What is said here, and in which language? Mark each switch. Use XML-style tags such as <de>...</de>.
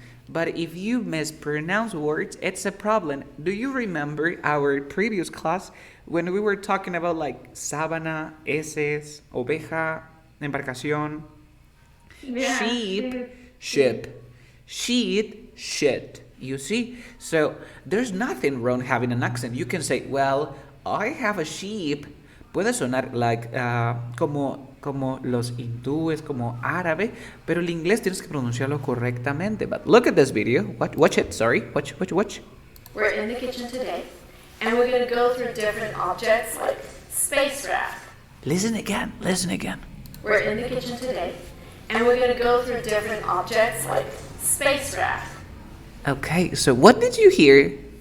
<en>But if you mispronounce words, it's a problem. Do you remember our previous class when we were talking about like</en> <es>sábana, heces, oveja, embarcación,</es> <en>Yeah, sheep, ship, sheet, shit. You see? So there's nothing wrong having an accent. You can say, well, I have a sheep.</en> <es>Puede sonar</es> <en>like</en> <es>como los hindúes, como árabe, pero el inglés tienes que pronunciarlo correctamente.</es> <en>But look at this video. Watch it. Sorry. Watch. We're in the kitchen today, and we're going to go through different objects like space rack. Listen again. We're in the kitchen today, and we're going to go through different objects like space rack. Okay, so what did you hear?</en>